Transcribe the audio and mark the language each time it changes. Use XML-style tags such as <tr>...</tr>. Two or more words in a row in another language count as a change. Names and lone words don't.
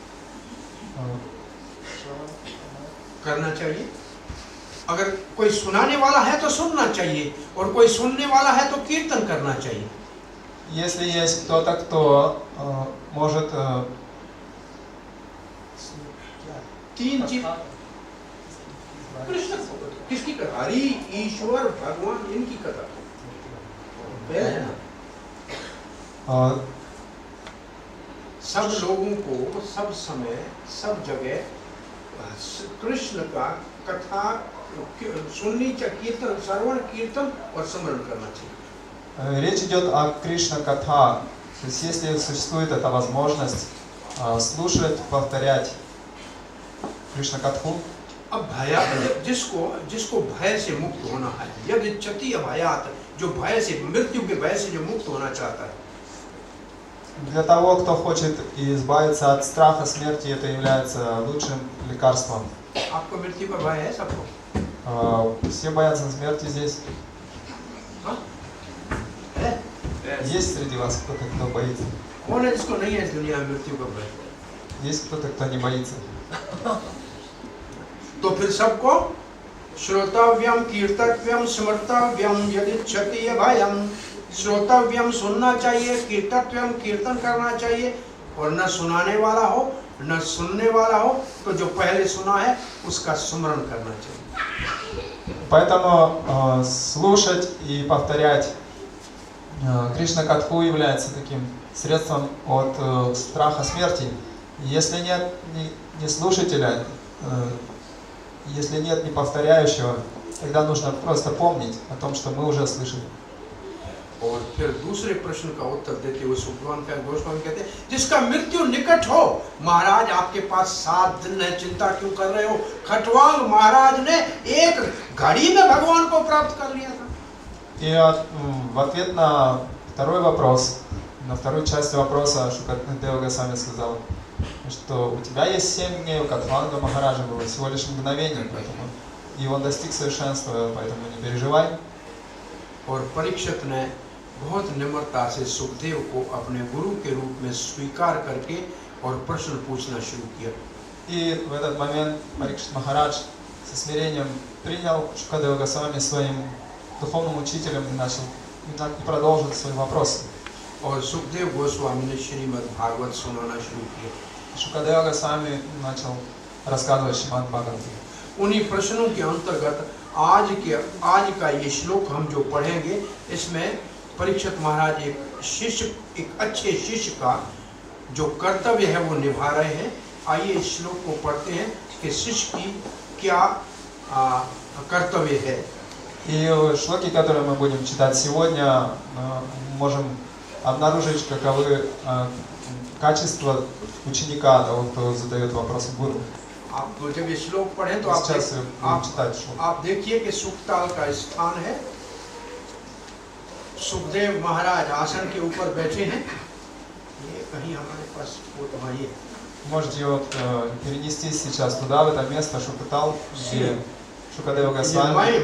<hi>करना चाहिए, अगर कोई सुनाने वाला है तो सुनना चाहिए, और कोई सुनने वाला है तो कीर्तन करना चाहिए।</hi> <ru>если есть кто-то, кто может</ru> <hi>तीन चीज कृष्ण किसकी कथा, हरि ईश्वर भगवान, इनकी कथा है ना। सब लोगों को सब समय सब जगह कृष्ण का कथा सुननी चाहिए, कीर्तन श्रवण कीर्तन और स्मरण करना चाहिए।</hi> <ru>Речь идет о Кришна-катха. То есть если существует эта возможность слушать, повторять Кришна-катху,</ru> <hi>अब भया जिसको भय से मुक्त होना है,</hi> <sa>यदि इच्छति अभयात,</sa> <hi>जो भय से मृत्यु के भय से जो मुक्त होना चाहता है।</hi> <ru>для того, кто хочет избавиться от страха смерти, это является лучшим лекарством.</ru> <hi>आपको मृत्यु का भय है सबको?</hi> <ru>Все боятся смерти здесь.</ru> <hi>है?</hi> <ru>Есть среди вас кто-то, кто боится?</ru> <hi>कौन है जिसको नहीं है इस दुनिया में मृत्यु का भय?</hi> <ru>Есть кто-то, кто не боится?</ru> <hi>तो फिर सबको</hi> <sa>श्रोतव्यम कीर्तव्यम स्मर्तव्यम यदिच्छति अभयम।</sa> <hi>श्रोतव्यम सुनना चाहिए, कीर्तव्यम कीर्तन करना चाहिए, और न सुनाने वाला हो न सुनने वाला हो तो जो पहले सुना है उसका स्मरण करना चाहिए।</hi> <ru>Поэтому слушать и повторять Кришна-катху является таким средством от страха смерти. Если нет ни слушателя, если нет ни повторяющего, тогда нужно просто помнить о том, что мы уже слышали.</ru> <hi>और फिर दूसरे प्रश्न का उत्तर देते हुए सुखवान का गोस्वामी कहते हैं जिसका मृत्यु निकट हो, महाराज आपके पास 7 दिन है, चिंता क्यों कर रहे हो। खटवांग महाराज ने एक घड़ी में भगवान को प्राप्त कर लिया था।</hi> <ru>И в ответ на второй вопрос, на вторую часть вопроса Шукадева Госвами сказал, что у тебя есть 7 дней, у Катванга Махараджа было всего лишь мгновение, поэтому и он достиг совершенства, поэтому не переживай.</ru> <hi>और परीक्षित ने बहुत निम्रता से सुखदेव को अपने गुरु के रूप में स्वीकार करके और प्रश्न पूछना शुरू किया।</hi> <ru>И в этот момент Парикшит Махарадж со смирением принял Шукадева Госвами своим духовным учителем и продолжил свои вопросы.</ru> <hi>और सुखदेव गोस्वामी ने श्रीमद् भागवत सुनाना शुरू किया।</hi> <ru>Шукадева Госвами начал рассказывать Шримад Бхагаватам.</ru> <hi>उन्हीं प्रश्नों के अंतर्गत आज का ये श्लोक हम जो पढ़ेंगे, इसमें परीक्षित महाराज एक अच्छे शिष्य का जो कर्तव्य है वो निभा रहे हैं। आइए इस श्लोक को पढ़ते हैं कि शिष्य की क्या कर्तव्य है।</hi> <ru>И шлоки, которые мы будем читать сегодня, можем обнаружить, каковы качества ученика, того, кто задает вопросы гуру.</ru> <hi>आप जब ये श्लोक पढ़ें तो आप देखिए कि सुखताल का स्थान है। सुखदेव महाराज आसन के ऊपर बैठे हैं। ये कहीं हमारे पास फोटो है।</hi> <ru>Можете перенести сейчас туда, в это место Шукатал, где Шукадева Госвами.</ru>